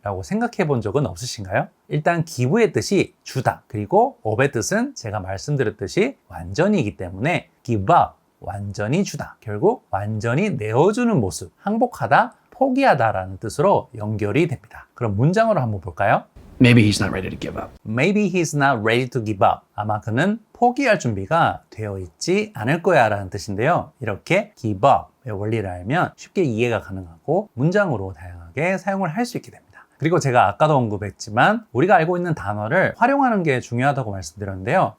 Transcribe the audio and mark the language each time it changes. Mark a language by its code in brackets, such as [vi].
[ko] 라고 생각해 본 적은 없으신가요? 일단 기부의 뜻이 주다, 그리고 up의 뜻은 제가 말씀드렸듯이 완전이기 때문에 give up, 완전히 주다. 결국 완전히 내어주는 모습, 항복하다, 포기하다라는 뜻으로 연결이 됩니다. 그럼 문장으로 한번 볼까요? [en] Maybe he's not ready to give up. Maybe he's not ready to give up. [ko] 아마 그는 포기할 준비가 되어 있지 않을 거야 라는 뜻인데요. 이렇게 give up의 원리를 알면 쉽게 이해가 가능하고 문장으로 다양하게 사용을 할 수 있게 됩니다. 그리고 제가 아까도 언급했지만 우리가 알고 있는 단어를 활용하는 게 중요하다고 말씀드렸는데요.